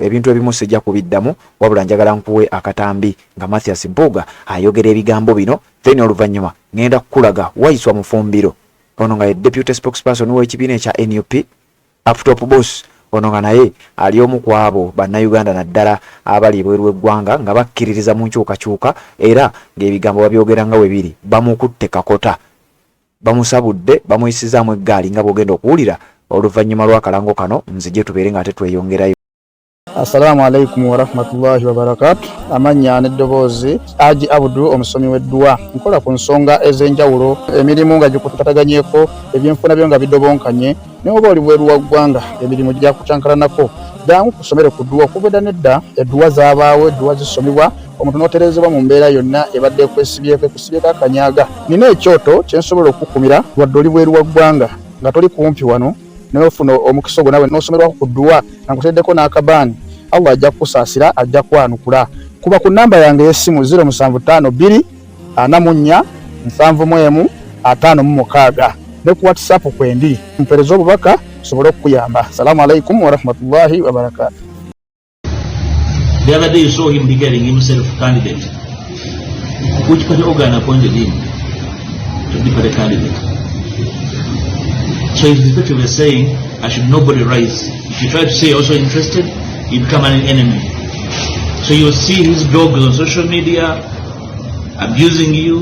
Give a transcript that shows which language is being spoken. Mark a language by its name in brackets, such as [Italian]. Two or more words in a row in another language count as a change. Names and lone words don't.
[Ganda] Ebintu ebimu sijja kubiddamu, wabula njagala nkuwe akatambi nga Mathias Mpuuga ayogera ebigambo bino, then oluvannyuma ngenda kukulaga Waisswa Mufumbiro, ono nga ye [English] deputy spokesperson [Ganda] w'ekibiina ekya NUP, Uptop boss, ono nga naye ali omu ku abo bannayuganda naddala abali ebweru w'eggwanga nga bakkiririza mu nkyukakyuka era ng'ebigambo babyogera nga we biri. Bamukutte kakota, bamusabudde, bamuyisizaamu eggaali nga bw'ogenda okuwulira oluvannyuma lw'akalango kano. Nzije tubeere nga ate tweyongerayo. [Arabic] السلام عليكم ورحمة الله وبركاته. [Ganda] Amanya n'eddoboozi Haji Abdul omusomi w'eddua. Nkola ku nsonga ez'enjawulo, emirimu nga gikutataganyeko, ebyenfuna byo nga bidobonkanye, ne oba oli bweru wa ggwanga emirimu gya kucankalanako. Jangu kusomere ku ddua. Okubeda nedda eddua zaabaawo, eddua zisomibwa, omuntu n'oterezebwa mu mbeera yonna ebadde ekusibyeko akanyaga. Nina ekyoto kye nsobola okukumira wadde oli bweru wa ggwanga nga toli kumpi wano n'ofuna omukisa ogwo nawe n'osomerwako ku ddua nga nkuteddeko n'akabaani. Allah ajja kusaasira, ajja kwanukula. Kuba ku namba yange y'essimu 0752 44 71 56 ne ku WhatsApp kwendi mpereza obubaka sobole okuyamba. [Arabic] السلام عليكم ورحمة الله وبركاته. [English] The other day you saw him declaring himself candidate. Which party organ appointed him to be the candidate? So he's effectively saying, I should nobody rise. If you try to say also interested, you become an enemy. So you'll see his blogs on social media abusing you.